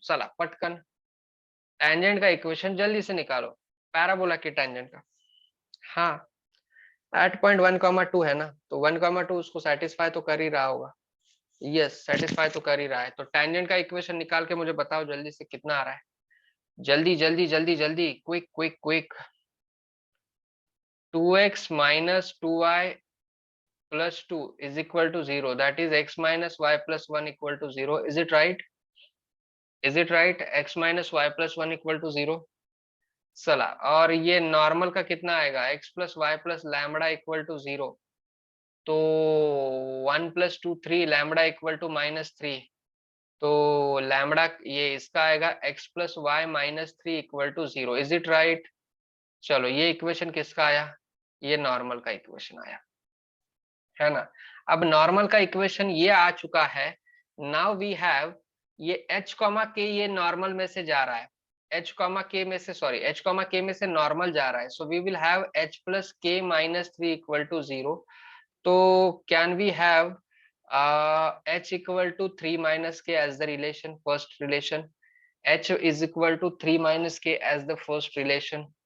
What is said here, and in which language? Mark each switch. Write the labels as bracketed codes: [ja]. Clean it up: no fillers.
[hi] चला पटकन टैंजेंट का इक्वेशन जल्दी से निकालो, पैराबोला की टैंजेंट का. हाँ, एट पॉइंट 1,2 है ना, तो 1,2 उसको सेटिस्फाई तो कर ही रहा होगा. यस, सेटिस्फाई तो कर ही रहा है. तो टैंजेंट का इक्वेशन निकाल के मुझे बताओ जल्दी से कितना आ रहा है. जल्दी जल्दी जल्दी जल्दी, [en] Quick quick quick. 2x minus 2y plus 2 is equal to 0, that is x minus y plus 1 equal to 0. Is it right? Is it right? x minus y plus 1 equal to 0. [hi] चला, और ये नॉर्मल का कितना आएगा? [en] x plus y plus lambda equal to 0. तो 1 plus 2 3, lambda equal to -3. [hi] तो lambda ये इसका आएगा x plus y minus 3 equal to 0. [en] Is it right? [hi] चलो, ये इक्वेशन किसका आया? ये नॉर्मल का इक्वेशन आया, है ना. अब नॉर्मल का इक्वेशन ये आ चुका है. [en] now we have [hi] ये h, k ये नॉर्मल में से जा रहा है. h, k में से, सॉरी, h, k में से नॉर्मल जा रहा है. [en] So we will have h plus k minus 3 equal to 0. तो can we have h equal to 3 minus k as the relation, first relation. h is equal to 3 minus k as the first relation.